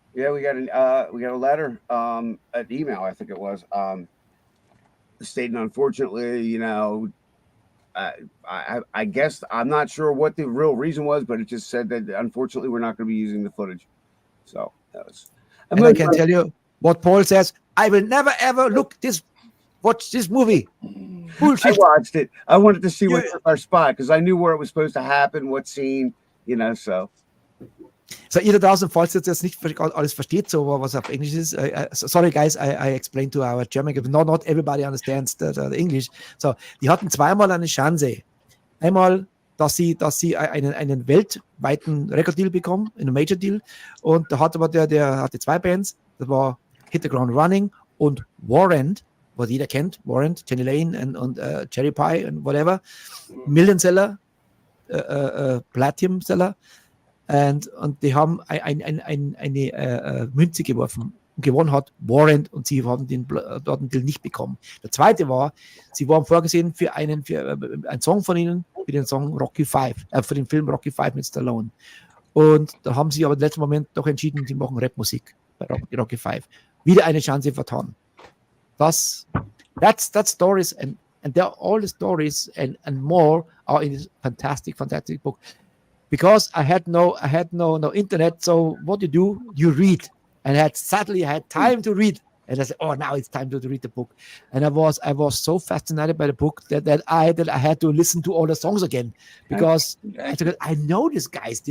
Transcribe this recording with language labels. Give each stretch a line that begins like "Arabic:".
English: Yeah, we got a letter, an email, I think it was, stating, unfortunately, I guess I'm not sure what the real reason was, but it just said that unfortunately we're not going to be using the footage. So that was. And I can tell you what Paul says. I will never ever watch this movie. Bullshit. I watched it. I wanted to see what our spot because I knew where it was supposed to happen, what scene, so.
German: So ihr da draußen, falls ihr jetzt nicht alles versteht, so was auf Englisch ist,
English: sorry guys, I explained to our German, not everybody understands the English.
German: So, die hatten zweimal eine Chance. Einmal, dass sie einen weltweiten Record-Deal bekommen, einen Major-Deal, und da hat aber der hatte 2 Bands, das war Hit the Ground Running und Warrant, was jeder kennt, Warrant, Jenny Lane und Cherry Pie und whatever, Million-Seller, Platinum-Seller. Und die haben eine Münze geworfen. Und gewonnen hat Warrant und sie haben den Deal nicht bekommen. Der zweite war, sie waren vorgesehen für einen Song von ihnen, für den Song Rocky 5, für den Film Rocky 5 mit Stallone. Und da haben sie aber im letzten Moment doch entschieden, sie machen Rapmusik bei Rocky 5. Wieder eine Chance vertan.
English: That's stories and there are all the stories and more are in this fantastic book. Because I had no internet, so what you read, and I had time to read, and I said, oh, now it's time to read the book, and I was so fascinated by the book that I had to listen to all the songs again because I know these guys.